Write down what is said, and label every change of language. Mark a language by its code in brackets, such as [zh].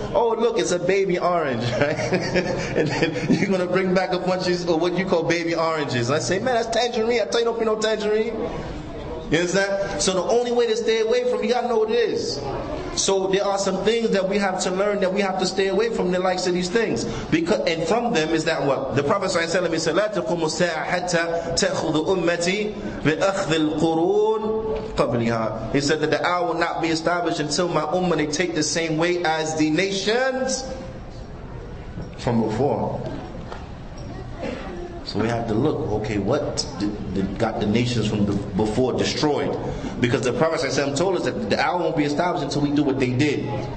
[en] Oh, look, it's a baby orange. Right? And then you're going to bring back a bunch of what you call baby oranges. I say, man, that's tangerine. I tell you, don't be no tangerine. You understand? So the only way to stay away from it, you got to know what it is. So there are some things that we have to learn, that we have to stay away from the likes of these things. And from them is that what? The Prophet ﷺ said, [ar] لا تقوم الساعة حتى تأخذ أمتي بأخذ القرون قبلها. [en] He said that the hour will not be established until my ummah, they take the same way as the nations from before. So we have to look, okay, what got the nations from before destroyed? Because the Prophet ﷺ told us that the hour won't be established until we do what they did.